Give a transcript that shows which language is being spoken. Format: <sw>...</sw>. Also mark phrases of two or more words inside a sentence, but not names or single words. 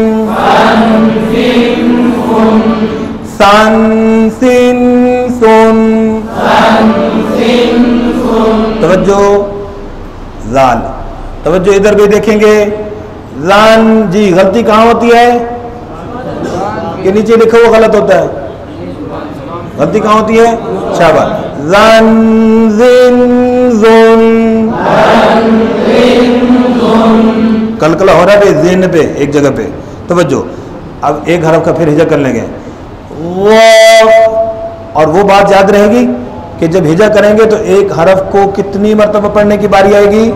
<ur>سن سن سن. توجہ زال. توجہ ادھر بھی دیکھیں گے. زان جی غلطی کہاں ہوتی ہے کہ نیچے لکھا ہوا غلط ہوتا ہے؟ غلطی کہاں ہوتی ہے؟ شاباش. زن زن زن. کلکلہ ہو رہا ہے زین پہ ایک جگہ پہ. توجہ اب ایک حرف کا پھر ہجا کر لیں گے. وہ اور وہ بات یاد رہے گی کہ جب ہجا کریں گے تو ایک حرف کو کتنی مرتبہ پڑھنے کی باری آئے گی؟</ur>